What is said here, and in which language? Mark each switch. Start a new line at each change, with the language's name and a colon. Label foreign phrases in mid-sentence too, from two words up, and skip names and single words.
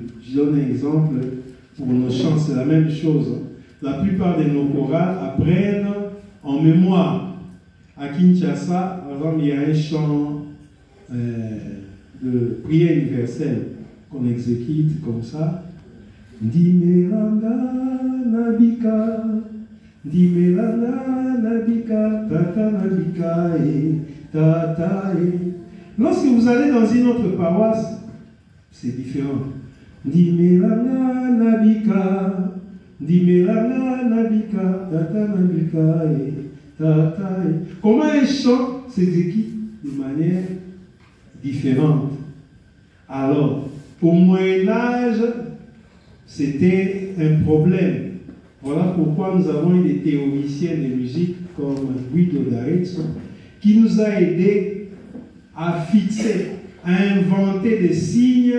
French: Je donne un exemple pour nos chants, c'est la même chose. La plupart de nos chorales apprennent en mémoire. À Kinshasa, par exemple, il y a un chant de prière universelle qu'on exécute comme ça.
Lingala: Dimeranga nabika, dimeranga nabika, tata nabika et tata et.
French: Lorsque vous allez dans une autre paroisse, c'est différent.
Lingala: Dimeranga nabika, dimeranga nabika, tata nabika et tata et.
French: Comment un chant s'exécute de manière différente? Alors, au Moyen-Âge, c'était un problème. Voilà pourquoi nous avons eu des théoriciens de musique comme Guido d'Arezzo qui nous a aidés à fixer, à inventer des signes.